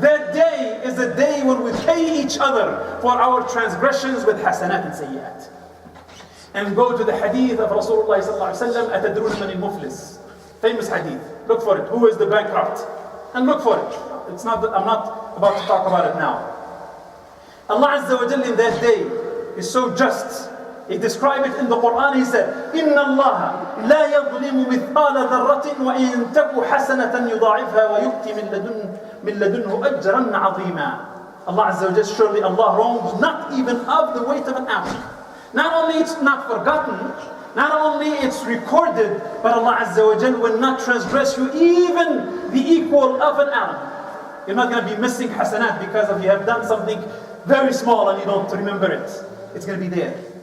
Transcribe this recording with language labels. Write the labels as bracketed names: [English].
[English] That day is the day when we pay each other for our transgressions with hasanat and sayyat. And go to the hadith of Rasulullah sallallahu alaihi wasallam, [Arabic] أتدرون من المفلس? [English] Famous hadith. Look for it. Who is the bankrupt? And look for it. I'm not about to talk about it now. Allah Azza wa Jalla in that day is so just. He described it in the Quran. He said, [Arabic] إن الله لا يظلم مثقال ذرة وإن تك حسنة يضاعفها ويؤتي من لدنه أجرا عظيما. [English] Allah Azza wa Jalla, surely Allah wrongs not even of the weight of an atom. Not only it's not forgotten, not only it's recorded, but Allah Azza wa Jal will not transgress you even the equal of an atom. You're not going to be missing hasanat because of you have done something very small and you don't remember it. It's going to be there.